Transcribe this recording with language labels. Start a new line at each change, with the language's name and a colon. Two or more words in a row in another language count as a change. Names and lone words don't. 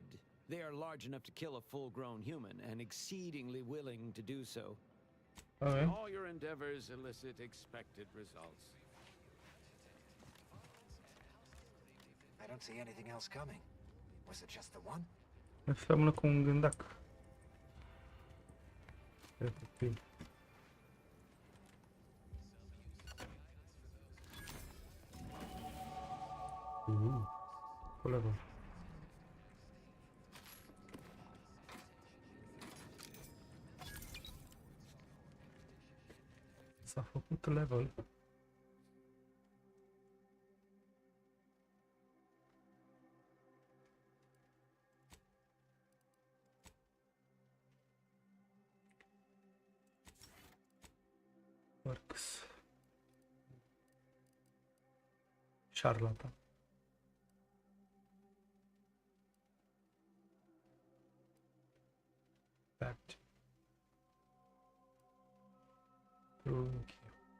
English: They are large enough to kill a full-grown human, and exceedingly willing to do so. Okay. All your endeavors elicit expected results. I don't see anything else coming. Was it just the one?
Romanian: Seamănă cu un gândac. Efectiv. Colegă. S-a făcut level.
English: Works.
Romanian: Șarlatan.
English: Fact. Thank you.